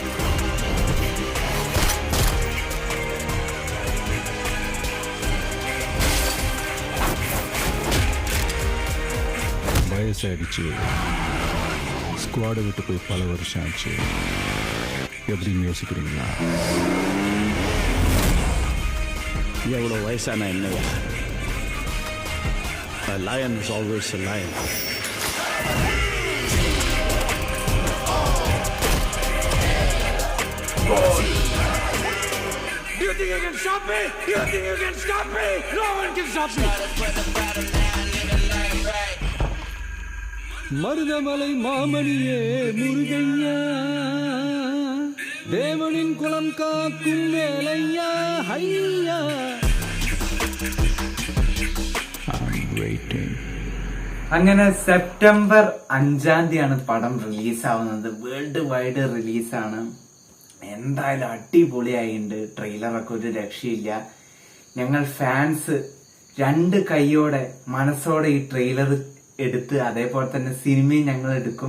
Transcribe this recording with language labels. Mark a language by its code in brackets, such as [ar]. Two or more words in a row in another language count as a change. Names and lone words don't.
[ta] வயசாயிடுச்சு, ஸ்குவாடை விட்டு போய் பல வருஷம் ஆச்சு. எப்படின்னு யோசிக்கிறீங்களா? எவ்வளோ வயசான என்னையா? [en] A lion is always a lion. Do you think you can stop me? Do you think you can stop me? No one can stop me. [ta] மருதமலை மாமணியே முருகையா, தேவனின் குலம் காக்கும் வேலையா, ஐயா. [ml] അങ്ങനെ സെപ്റ്റംബർ 5-ാം തീയതിയാണ് പടം റിലീസാവുന്നത്. [en] world wide [ml] റിലീസാണ്. എന്തായാലും അടിപൊളിയായിട്ടുണ്ട്. ട്രെയിലറൊക്കെ ഒരു രക്ഷയില്ല. ഞങ്ങൾ ഫാൻസ് 2 കൈയോടെ മനസ്സോടെ ഈ ട്രെയിലർ എടുത്ത് അതേപോലെ തന്നെ സിനിമയും ഞങ്ങൾ എടുക്കും.